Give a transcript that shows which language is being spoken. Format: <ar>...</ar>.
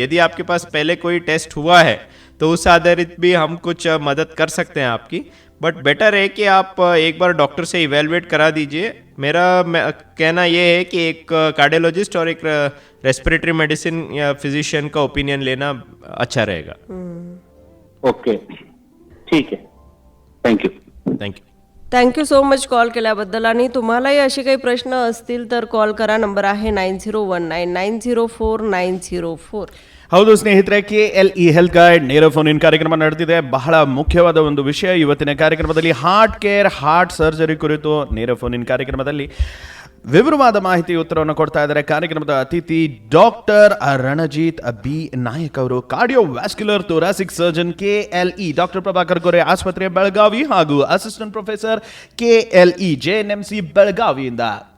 <hi>यदि आपके पास पहले कोई टेस्ट हुआ है तो उस आधारित भी हम कुछ मदद कर सकते हैं आपकी. बट बेटर है कि आप एक बार डॉक्टर से इवेलुएट करा दीजिए. मेरा कहना ये है कि एक कार्डियोलॉजिस्ट और एक रेस्पिरेटरी मेडिसिन या फिजिशियन का ओपिनियन लेना अच्छा रहेगा. ओके, ठीक है. Thank you.</hi> <en>Thank you. Thank you so much</en> <mr>call केल्याबद्दल. आणि तुम्हालाही असे काही प्रश्न असतील तर कॉल करा. नंबर आहे 9019904904.</mr> <kn>ಹೌದು ಸ್ನೇಹಿತರೆ, KLE ಹೆಲ್ತ್ ಗೈಡ್ ನೇರ ಫೋನ್ ಇನ್ ಕಾರ್ಯಕ್ರಮ ನಡೆದಿದೆ. ಬಹಳ ಮುಖ್ಯವಾದ ಒಂದು ವಿಷಯ ಇವತ್ತಿನ ಕಾರ್ಯಕ್ರಮದಲ್ಲಿ, ಹಾರ್ಟ್ ಕೇರ್, ಹಾರ್ಟ್ ಸರ್ಜರಿ ಕುರಿತು ನೇರ ಫೋನ್ ಇನ್ ಕಾರ್ಯಕ್ರಮದಲ್ಲಿ ವಿವರವಾದ ಮಾಹಿತಿ ಉತ್ತರವನ್ನು ಕೊಡ್ತಾ ಇದ್ದಾರೆ ಕಾರ್ಯಕ್ರಮದ ಅತಿಥಿ ಡಾಕ್ಟರ್ ರಣಜಿತ್ ಬಿ ನಾಯಕ್ ಅವರು, cardiovascular thoracic surgeon, KLE doctor Prabhakar Gore ಆಸ್ಪತ್ರೆ ಬೆಳಗಾವಿ ಹಾಗೂ ಅಸಿಸ್ಟೆಂಟ್ ಪ್ರೊಫೆಸರ್ KLE JNMC ಬೆಳಗಾವಿಯಿಂದ.</kn>